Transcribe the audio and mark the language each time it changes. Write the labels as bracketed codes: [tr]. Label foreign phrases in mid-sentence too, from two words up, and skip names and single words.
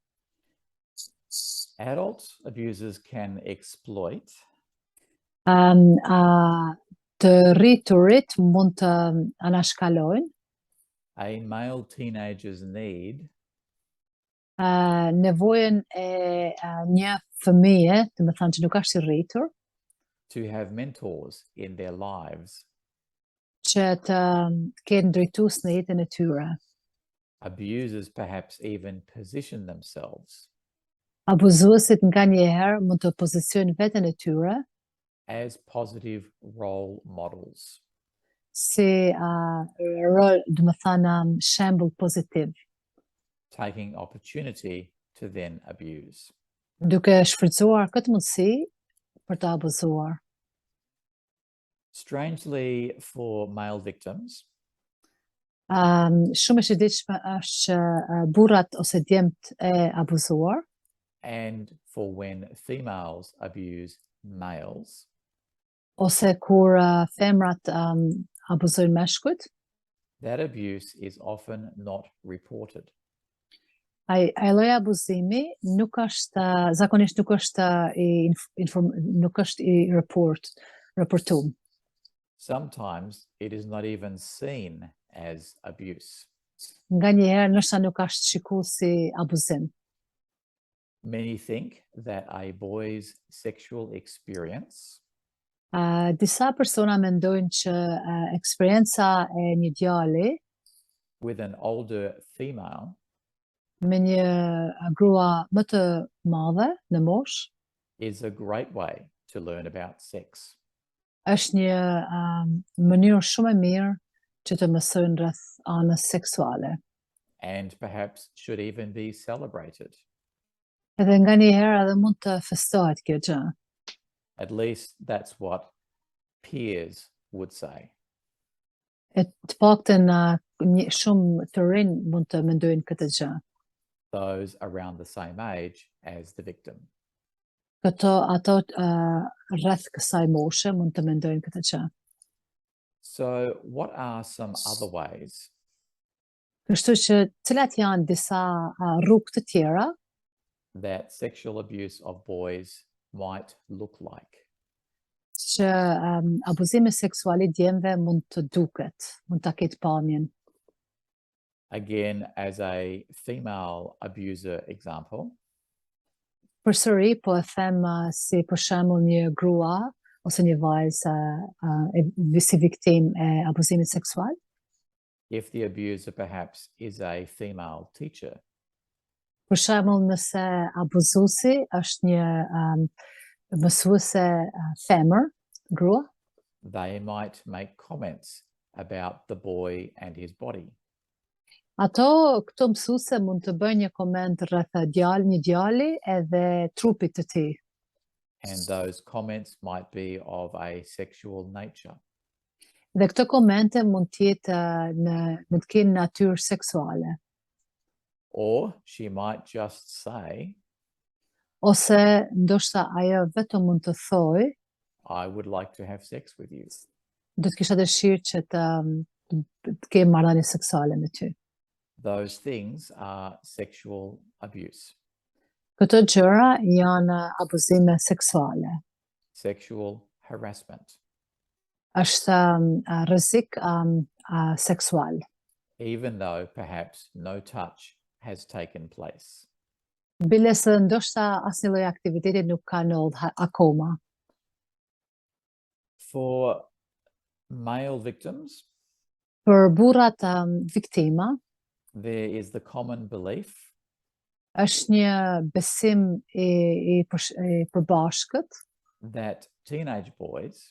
[en] Adult abusers can exploit [sq] Të rriturit mund të anashkalojnë [en] a male teenager's need [sq] nevojën e një fëmije, të më thënë që nuk është i rritur, [en] to have mentors in their lives. [sq] që të kenë drejtues në jetën e tyre. [en] Abusers perhaps even position themselves [sq] Abuzuesit nga njëherë mund të pozicionin veten e tyre [en] as positive role models. [sq] si rol, do më thënë, shembull pozitiv, [en] taking opportunity to then abuse. [sq] duke shfrytzuar këtë mundësi për të abuzuar. [en] Strangely, for male victims, [sq] Shumë e çuditshme është që burrat ose djemt e abuzuar [en] and for when females abuse males, [sq] ose kur femrat abuzojnë meshkujt, [en] that abuse is often not reported. [sq] ai lloj abuzimi zakonisht nuk është i raportuar. [en] Sometimes it is not even seen as abuse. [sq] Nga njëherë nështë nuk është shikuar si abuzim. [en] Many think that a boy's sexual experience [sq] Disa persona mendojnë që eksperienca e një djali [en] with an older female [sq] me një grua më të madhe në moshë [en] is a great way to learn about sex. [sq] është një mënyrë shumë e mirë që të mësojnë rreth anës seksuale. [en] And perhaps should even be celebrated. [sq] Edhe nga një herë edhe mund të festohet kjo gjë. [en] At least that's what peers would say. [sq] E të paktën shumë të rinj mund të mendojnë këtë gjë. [en] Those around the same age as the victim. [sq] Ato rreth kësaj moshe mund të mendojnë këtë gjë. [en] So what are some other ways [sq] Kështu që cilat janë disa rrugë të tjera [en] that sexual abuse of boys might look like? [sq] që abuzimi seksual I djemve mund të duket, mund ta ketë pamjen. [en] Again, as a female abuser example, [sq] Përsëri po e them si për shembull një grua ose një vajzë si viktim e abuzimit seksual. [en] if the abuser perhaps is a female teacher, [sq] Për shembull nëse abuzuesi është një mësuese femër, grua, [en] they might make comments about the boy and his body. [sq] këto mësuese mund të bëjnë një koment rreth një djali edhe trupit të tij. [en] And those comments might be of a sexual nature. [sq] Dhe këto komente mund të kenë natyrë seksuale. [en] Or she might just say, [sq] Ose ndoshta ajo vetëm mund të thojë, [en] I would like to have sex with you. [sq] do të kisha dëshirë që të kem marrëdhënie seksuale me ty. [en] Those things are sexual abuse, [sq] Këto gjëra janë abuzime seksuale. [en] sexual harassment, [sq] Është rrezik seksual, [en] even though perhaps no touch has taken place. [sq] bile se ndoshta asnjë lloj aktiviteti nuk ka ndodhur akoma. [en] For male victims, [sq] Për burrat viktima, [en] there is the common belief [sq] është një besim I përbashkët [en] that teenage boys